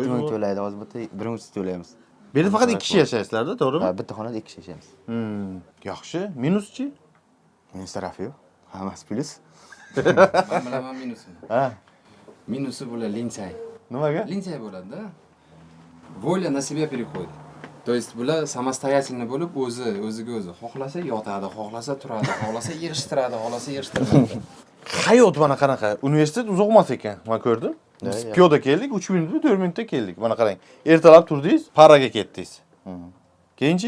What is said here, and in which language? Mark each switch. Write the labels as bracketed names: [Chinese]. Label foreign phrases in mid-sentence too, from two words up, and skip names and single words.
[Uzbek] joyingiz ming bor. to'laydi, hozir bu yerda 1300 to'laymiz. Bu yerda faqat 2 kishi yashaysizlar-da, to'g'rimi? Ha, bitta xonada 2 kishi yashaymiz. Yaxshi. Minuschi? Minus tarafi yo'q. Hammasi plyus. Men bilaman minusini. Ha. Minusi bular linsay. Nimaga? Linsay bo'ladi-da. [Russian] Воля на себя переходит. То есть [Uzbek] bular samostoятельно bo'lib o'ziga o'zi xohlasa yotadi, xohlasa turadi, xohlasa yig'ishtiradi, xohlasa yig'ishtirmaydi. Hayot mana qanaqa? Universitet uzoq emas ekan. Men ko'rdim. Biz piyoda keldik, 3 minutda, 4 minutda keldik. Mana qarang. Ertalab turdingiz, paraga ketdingiz. Keyinchi